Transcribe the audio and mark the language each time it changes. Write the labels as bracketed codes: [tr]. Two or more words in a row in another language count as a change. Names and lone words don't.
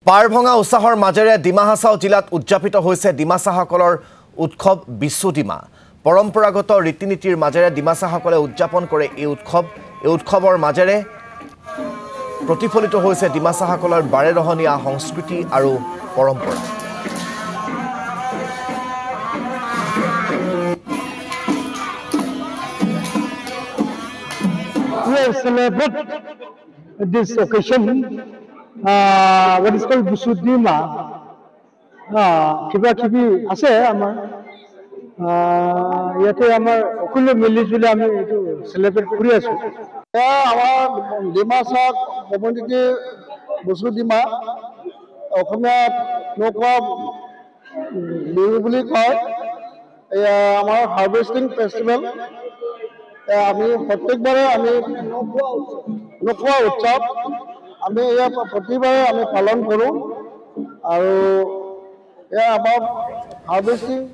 [as] পাৰভঙা উৎসাহৰ মাজেৰে ডিমা হাছাও জিলাত উদযাপিত হৈছে ডিমাছাসকলৰ উৎসৱ বিশু ডিমা। পৰম্পৰাগত ৰীতি-নীতিৰ মাজেৰে ডিমাছাসকলে উদযাপন কৰে এই উৎসৱৰ মাজেৰে প্ৰতিফলিত হৈছে ডিমাছাসকলৰ বাৰেৰহণীয়া সংস্কৃতি আৰু পৰম্পৰা। [en] We celebrate this occasion, what is called Bishu Dima. [as] কিবা কিবি আছে আমাৰ য়াতে আমাৰ অকুলে মিলি জুলি আমি এটু celebrate কৰি আছোঁ. Amar Dimasa community Bishu Dima okhomia nokwa bihu buli koy amar [en] harvesting festival [as] আমি প্রত্যেকবারে আমি নকোৱা উৎসৱ আমি প্ৰতিবাৰে আমি পালন কৰোঁ আৰু আমাৰ হাৰ্ভেষ্টিং